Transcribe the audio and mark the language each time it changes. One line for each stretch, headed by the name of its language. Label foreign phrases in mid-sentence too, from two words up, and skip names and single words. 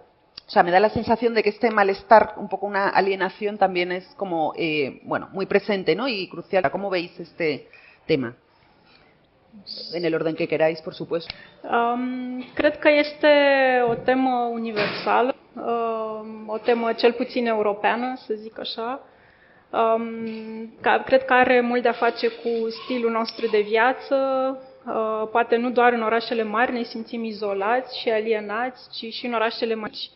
Spanish: O sea, me da la sensación de que este malestar, un poco una alienación, también es como, muy presente, ¿no? Y crucial. ¿Cómo veis este tema? En el orden que queráis, por supuesto.
Romanian: Cred că este o temă universală, o temă cel puțin europeană, să zic așa. Cred că are mult de a face cu stilul nostru de viață. Poate nu doar în orașele mari ne simțim izolați și alienați, ci și în orașele mici.